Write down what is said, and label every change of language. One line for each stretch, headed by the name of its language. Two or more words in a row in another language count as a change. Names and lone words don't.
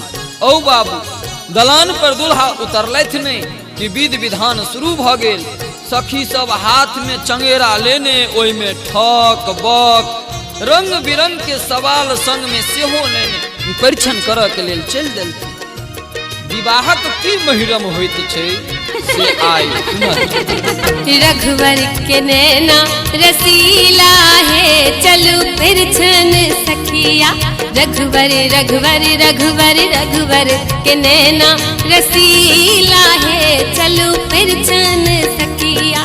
Maithili: औ बाबू दलान पर दुल्हा उतरलथ नहीं कि विध विधान शुरू भ गेल। सखी सब हाथ में चंगेरा लेने ओई में ठक बक रंग बिरंग के सवाल संग में सेहो लेने परीक्षण करऽ के लेल चल देल। विवाहक की महिरम होइत छै से आई रघुवर के नैना रसीला है चलू परीक्षण सखिया, रघुवर रघुवर रघुवर रघुवर के नैना रसीला है चलो फिर चन सखिया।